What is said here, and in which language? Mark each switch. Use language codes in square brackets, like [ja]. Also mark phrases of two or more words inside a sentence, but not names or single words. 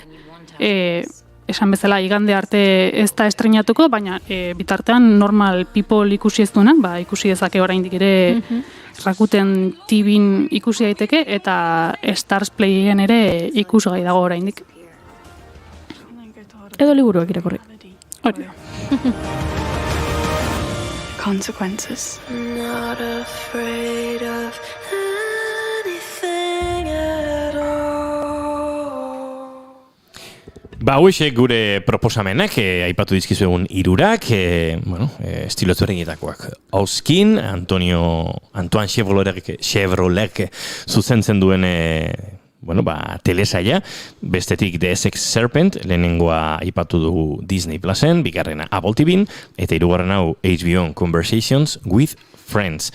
[eu] Esan bezala igande arte ez da estrenatuko, baina bitartean normal people ikusi ez duenak, ikusi dezake oraindik ere Rakuten TVn ikusi daiteke eta Stars Playen ere ikusgai dago oraindik. Edo liburuak irakurri. Hori da. [en] Consequences. Not afraid of anything at all. [eu] Hauexek gure proposamenak, aipatu dizkizuegun hirurak, estilo ezberdinetakoak. Auskin, Antoine Chevrolet zuzentzen duen telesaia, bestetik The Essex Serpent, lehenengoa aipatu dugu Disney Plusen, bigarrena Apple TVn, eta hirugarren hau HBO Conversations with Friends.